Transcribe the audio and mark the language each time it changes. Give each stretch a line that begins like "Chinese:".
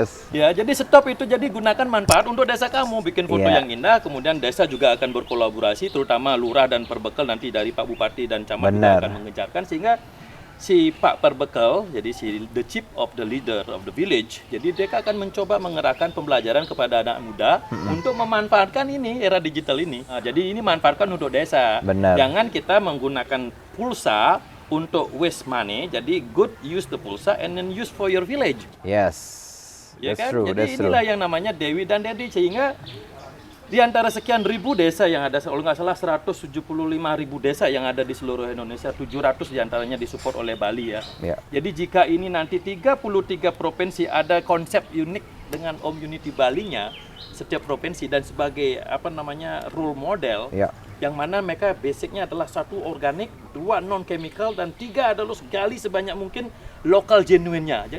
Indonesian: Ya, jadi stop itu jadi gunakan manfaat untuk desa kamu, bikin foto yang indah, kemudian desa juga akan berkolaborasi, terutama lurah dan perbekal nanti dari Pak Bupati dan camat juga akan mengejarkan sehingga si Pak Perbekal, jadi si the chief of the leader of the village, jadi mereka akan mencoba mengerahkan pembelajaran kepada anak muda untuk memanfaatkan ini era digital ini. Nah, jadi ini manfaatkan untuk desa. Benar. Jangan kita menggunakan pulsa untuk waste money.
English: Jadi good use the pulsa and then use for your village. Yes.
Indonesian: Ya
English: That's
Indonesian: kan?
English: true.
Indonesian: Jadi inilah yang namanya Dewi dan Dedi sehingga di antara sekian ribu desa yang ada, kalau nggak salah 175.000 desa yang ada di seluruh Indonesia, 700 diantaranya disupport oleh Bali ya. Jadi jika ini nanti 33 provinsi ada konsep unik dengan Om Unity Bali-nya, setiap provinsi dan sebagai role model, yang mana mereka basicnya adalah 1 organik, 2 non chemical dan 3 adalah sekali sebanyak mungkin lokal genuine-nya.